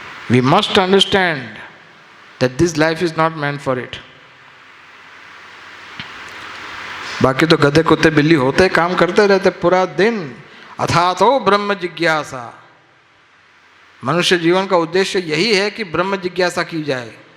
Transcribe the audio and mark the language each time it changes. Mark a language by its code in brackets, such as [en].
[en] We must understand that this life is not meant for it. [hi] बाकी तो गधे कुत्ते बिल्ली होते, काम करते रहते पूरा दिन। [sa] अथातो ब्रह्म जिज्ञासा। [hi] मनुष्य जीवन का उद्देश्य यही है कि ब्रह्म जिज्ञासा की जाए।